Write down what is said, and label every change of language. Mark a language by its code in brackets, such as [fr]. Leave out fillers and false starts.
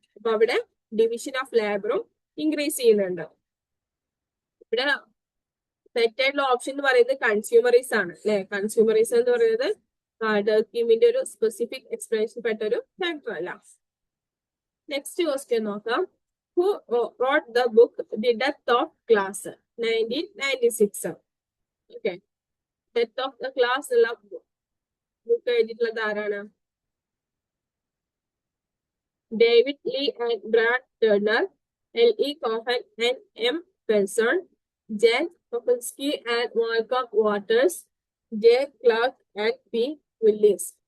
[ml] അപ്പൊ അവിടെ division of ലേബറും increase ചെയ്യുന്നുണ്ട്. ഇവിടെ തെറ്റായിട്ടുള്ള ഓപ്ഷൻ എന്ന് പറയുന്നത് കൺസ്യൂമറിസം ആണ് അല്ലെ. കൺസ്യൂമറിസം എന്ന് പറയുന്നത് ഡർക്കീമിന്റെ ഒരു സ്പെസിഫിക് എക്സ്പ്ലനേഷൻ പെട്ട ഒരു ഫാക്ടർ അല്ല. നെക്സ്റ്റ് ക്വസ്റ്റ്യൻ നോക്കാം. [en] Who wrote the book The Death of Class 1996? Okay. [ml] Death of the Class ഉള്ള ബുക്ക് എഴുതിയിട്ടുള്ളത് ആരാണ്? [en] David Lee and Brad Turner, L.E. Cohen and M. Felson, Jan Kopinski and Malcolm Waters, J. Clark and P. Willis.